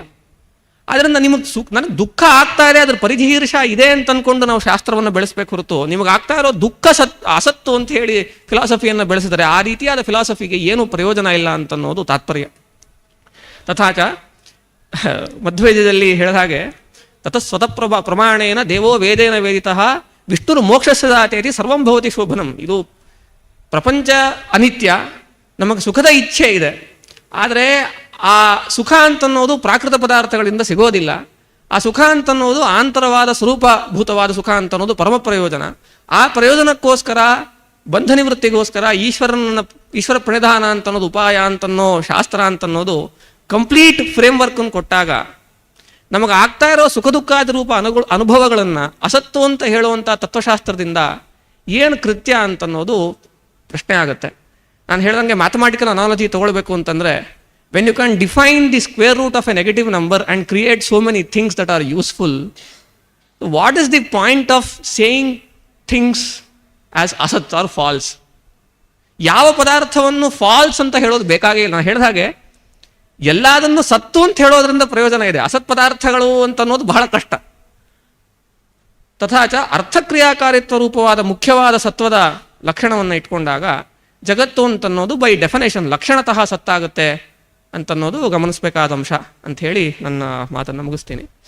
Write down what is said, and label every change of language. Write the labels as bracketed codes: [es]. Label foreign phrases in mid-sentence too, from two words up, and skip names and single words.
[kn] ಆದ್ದರಿಂದ ನನಗೆ ದುಃಖ ಆಗ್ತಾ ಇದೆ, ಅದ್ರ ಪರಿಧೀರ್ಷ ಇದೆ ಅಂತ ಅಂದ್ಕೊಂಡು ನಾವು ಶಾಸ್ತ್ರವನ್ನು ಬೆಳೆಸಬೇಕು ಹೊರತು, ನಿಮಗೆ ಆಗ್ತಾ ಇರೋ ದುಃಖ ಅಸತ್ತು ಅಂತ ಹೇಳಿ ಫಿಲಾಸಫಿಯನ್ನು ಬೆಳೆಸಿದರೆ ಆ ರೀತಿಯಾದ ಫಿಲಾಸಫಿಗೆ ಏನೂ ಪ್ರಯೋಜನ ಇಲ್ಲ ಅಂತನ್ನೋದು ತಾತ್ಪರ್ಯ. [sa] ತಥಾಚ [kn] ಮಧ್ವೇದದಲ್ಲಿ ಹೇಳಿದ ಹಾಗೆ, [sa] ತತಃ ಸ್ವತಃ ಪ್ರಮಾಣೇನ ದೇವೋ ವೇದೇನ ವೇದಿತಃ ವಿಷ್ಣುರು ಮೋಕ್ಷಸ್ಯ ದಾತೇತಿ ಸರ್ವಂ ಭವತಿ ಶೋಭನಂ. [kn] ಇದು ಪ್ರಪಂಚ ಅನಿತ್ಯ, ನಮಗೆ ಸುಖದ ಇಚ್ಛೆ ಇದೆ, ಆದರೆ ಆ ಸುಖ ಅಂತನ್ನೋದು ಪ್ರಾಕೃತ ಪದಾರ್ಥಗಳಿಂದ ಸಿಗೋದಿಲ್ಲ. ಆ ಸುಖ ಅಂತನ್ನೋದು ಆಂತರವಾದ ಸ್ವರೂಪಭೂತವಾದ ಸುಖ ಅಂತನ್ನೋದು ಪರಮ ಪ್ರಯೋಜನ. ಆ ಪ್ರಯೋಜನಕ್ಕೋಸ್ಕರ, ಬಂಧ ನಿವೃತ್ತಿಗೋಸ್ಕರ ಈಶ್ವರ ಪ್ರಣಿಧಾನ ಅಂತನ್ನೋದು ಉಪಾಯ ಅಂತನ್ನೋ ಶಾಸ್ತ್ರ ಅಂತನ್ನೋದು [en] complete frameworkನ್ನು [kn] ಕೊಟ್ಟಾಗ, ನಮಗೆ ಆಗ್ತಾ ಇರೋ ಸುಖ ದುಃಖಾದ ರೂಪ ಅನುಭವಗಳನ್ನು ಅಸತ್ತು ಅಂತ ಹೇಳುವಂಥ ತತ್ವಶಾಸ್ತ್ರದಿಂದ ಏನು ಕೃತ್ಯ ಅಂತನ್ನೋದು ಪ್ರಶ್ನೆ ಆಗುತ್ತೆ. ನಾನು ಹೇಳ್ದಂಗೆ [en] mathematical analogy [kn] ತೊಗೊಳ್ಬೇಕು ಅಂತಂದರೆ, [en] when you can define the square root of a negative number and create so many things that are useful, what is the point of saying things as asat or false? [kn] ಯಾವ ಪದಾರ್ಥವನ್ನು ಫಾಲ್ಸ್ ಅಂತ ಹೇಳೋದು ಬೇಕಾಗಿಲ್ಲ. ನಾನು ಹೇಳಿದ ಹಾಗೆ ಎಲ್ಲದನ್ನು ಸತ್ತು ಅಂತ ಹೇಳೋದ್ರಿಂದ ಪ್ರಯೋಜನ ಇದೆ, ಅಸತ್ ಪದಾರ್ಥಗಳು ಅಂತ ಅನ್ನೋದು ಬಹಳ ಕಷ್ಟ. ತಥಾಚ ಅರ್ಥಕ್ರಿಯಾಕಾರಿತ್ವ ರೂಪವಾದ ಮುಖ್ಯವಾದ ಸತ್ವದ ಲಕ್ಷಣವನ್ನು ಇಟ್ಕೊಂಡಾಗ ಜಗತ್ತು ಅಂತನ್ನೋದು [en] by definition [kn] ಲಕ್ಷಣತಃ ಸತ್ತಾಗುತ್ತೆ ಅಂತನ್ನೋದು ಗಮನಿಸಬೇಕಾದ ಅಂಶ ಅಂತ ಹೇಳಿ ನನ್ನ ಮಾತನ್ನು ಮುಗಿಸ್ತೀನಿ.